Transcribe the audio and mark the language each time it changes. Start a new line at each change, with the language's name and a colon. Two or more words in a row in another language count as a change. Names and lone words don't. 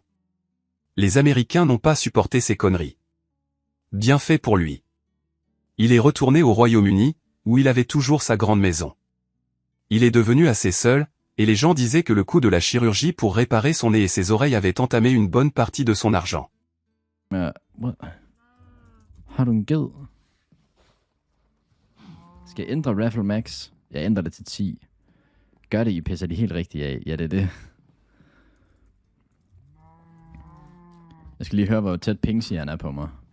French: Les Américains n'ont pas supporté ces conneries. Bien fait pour lui. Il est retourné au Royaume-Uni, où il avait toujours sa grande maison. Il est devenu assez seul, et les gens disaient que le coût de la chirurgie pour réparer son nez et ses oreilles avait entamé une bonne partie de son argent.
Danish: Har du en ged? Skal jeg ændre Raffle Max? Jeg ændrer det til 10. Gør det, I pisser de helt rigtigt af. Ja, det er det. Jeg skal lige høre, hvor tæt pingsigeren er på mig.